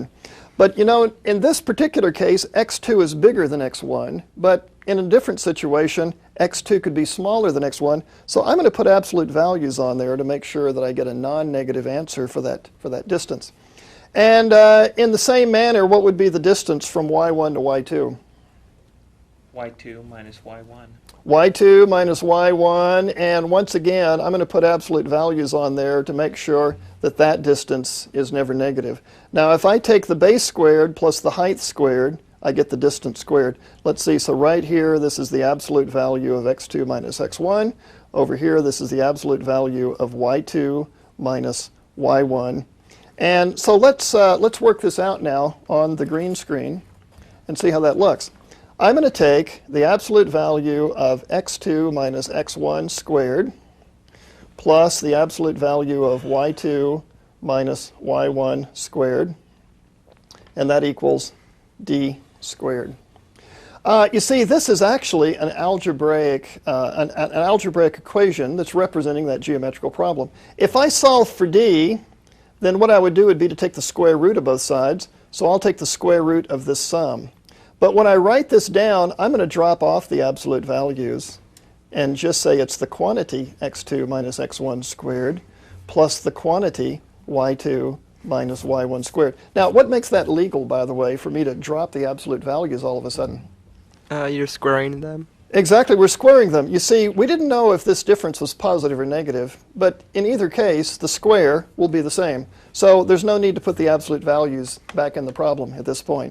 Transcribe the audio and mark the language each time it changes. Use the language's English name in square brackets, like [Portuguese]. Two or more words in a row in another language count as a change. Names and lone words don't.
[English] But you know, in this particular case, x2 is bigger than x1, but in a different situation, x2 could be smaller than x1. So I'm going to put absolute values on there to make sure that I get a non-negative answer for that distance. And in the same manner, what would be the distance from y1 to y2? y2 minus y1. y2 minus y1, and once again, I'm going to put absolute values on there to make sure that that distance is never negative. Now, if I take the base squared plus the height squared, I get the distance squared. Let's see, so right here, this is the absolute value of x2 minus x1. Over here, this is the absolute value of y2 minus y1. And so let's work this out now on the green screen and see how that looks. I'm going to take the absolute value of x2 minus x1 squared plus the absolute value of y2 minus y1 squared, and that equals d squared. You see, this is actually an algebraic equation that's representing that geometrical problem. If I solve for d, then what I would do would be to take the square root of both sides, so I'll take the square root of this sum. But when I write this down, I'm going to drop off the absolute values and just say it's the quantity x2 minus x1 squared plus the quantity y2 minus y1 squared. Now, what makes that legal, by the way, for me to drop the absolute values all of a sudden? You're squaring them. Exactly, we're squaring them. You see, we didn't know if this difference was positive or negative, but in either case, the square will be the same. So there's no need to put the absolute values back in the problem at this point.